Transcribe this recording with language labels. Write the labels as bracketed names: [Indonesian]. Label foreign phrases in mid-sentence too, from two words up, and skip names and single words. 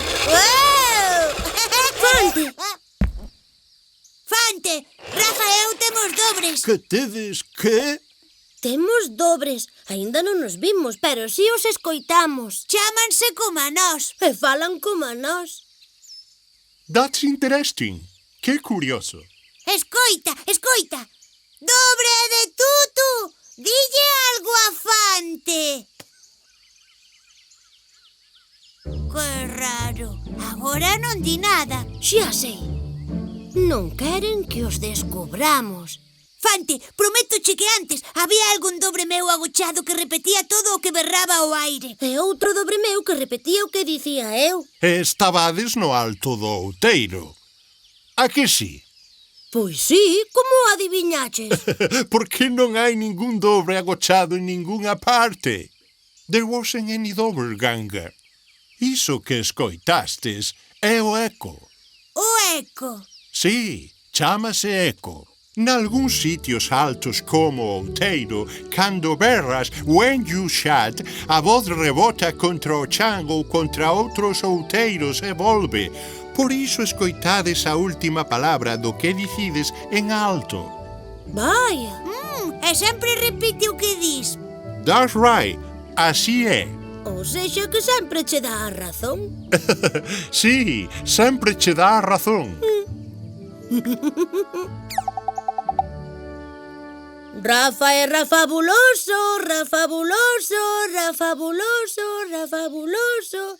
[Galician] ¡Uou! Fante! Fante, Rafa e eu temos dobres. Que tedes que? Temos dobres. Aínda non nos vimos, pero sí os escoitamos. Chámanse como a nós. E falan como a nós. [English] That's interesting. [Galician] Que curioso. Escoita, escoita. Dobre de Tutu, dille algo a Fante. Que raro. Agora non di nada. Xa sei. Non queren que os descubramos. Fante, prométoche que antes había algún dobre meu agochado que repetía todo o que berraba ao aire. E outro dobre meu que repetía o que dicía eu. E estabades no alto do outeiro. A que sí? Pois sí, como adiviñaches? Porque non hai ningún dobre agochado en ningunha parte. [English] There wasn't any doppelganger. [Galician] Iso que escoitastes é o eco. O eco. Sí, chámase eco. Nalgúns sitios altos como o Outeiro, cando berras [English] when you shout, [Galician] a voz rebota contra o chan ou contra outros outeiros e volve. Por iso escoitades a última palabra do que dicides en alto. Vaya. E sempre repite o que dis. [English] That's right, [Galician] así é. O sexa que sempre che dá a razón. Sí, sempre che dá a razón. Rafa é rafabuloso, rafabuloso, rafabuloso, rafabuloso.